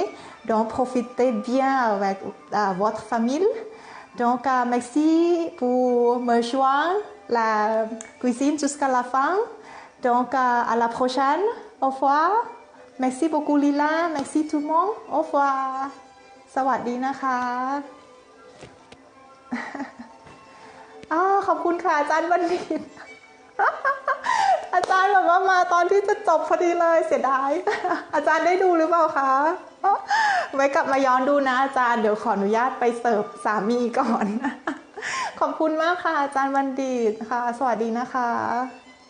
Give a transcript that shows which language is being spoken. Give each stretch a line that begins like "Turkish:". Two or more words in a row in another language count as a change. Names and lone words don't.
French: Donc, profitez bien avec votre famille. Donc, merci pour me joindre la cuisine jusqu'à la fin. Donc, à la prochaine. Au revoir. Merci beaucoup, Lila. Merci tout le monde. Au revoir.
Thai: สวัสดีนะคะ ขอบคุณค่ะอาจารย์บัณฑิต อาจารย์แบบว่ามาตอนที่จะจบพอดีเลยเสียดาย อาจารย์ได้ดูหรือเปล่าคะ ไว้กลับมาย้อนดูนะอาจารย์เดี๋ยวขออนุญาตไปเสิร์ฟสามีก่อน ขอบคุณมากค่ะอาจารย์บัณฑิตค่ะสวัสดีนะคะ